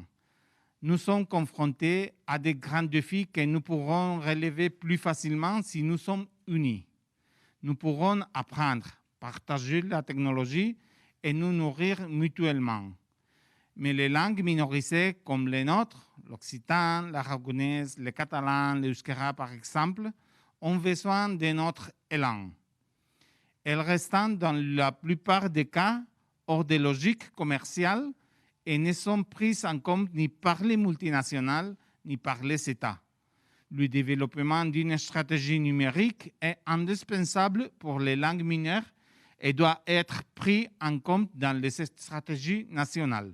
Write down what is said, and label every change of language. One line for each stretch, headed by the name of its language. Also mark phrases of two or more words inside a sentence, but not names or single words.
French: Nous sommes confrontés à des grands défis que nous pourrons relever plus facilement si nous sommes unis. Nous pourrons apprendre, partager la technologie et nous nourrir mutuellement. Mais les langues minorisées comme les nôtres, l'occitan, l'aragonais, le catalan, l'euskera par exemple, ont besoin de notre élan. Elles restent dans la plupart des cas hors des logiques commerciales et ne sont prises en compte ni par les multinationales ni par les États. Le développement d'une stratégie numérique est indispensable pour les langues mineures et doit être pris en compte dans les stratégies nationales.